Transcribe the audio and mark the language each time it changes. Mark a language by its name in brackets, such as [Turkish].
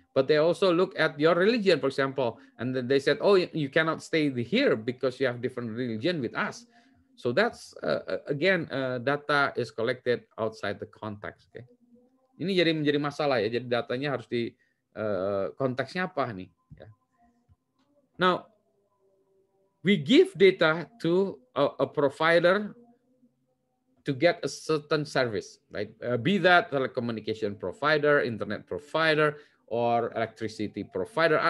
[English] but they also look at your religion, for example, and then they said, oh, you cannot stay here because you have different religion with us. So that's again data is collected outside the context. [Indonesian] Okay, ini jadi menjadi masalah ya. Jadi datanya harus di konteksnya apa nih? Ya. [English] Now we give data to a provider to get a certain service, right? Be that telecommunication provider, internet provider, or electricity provider.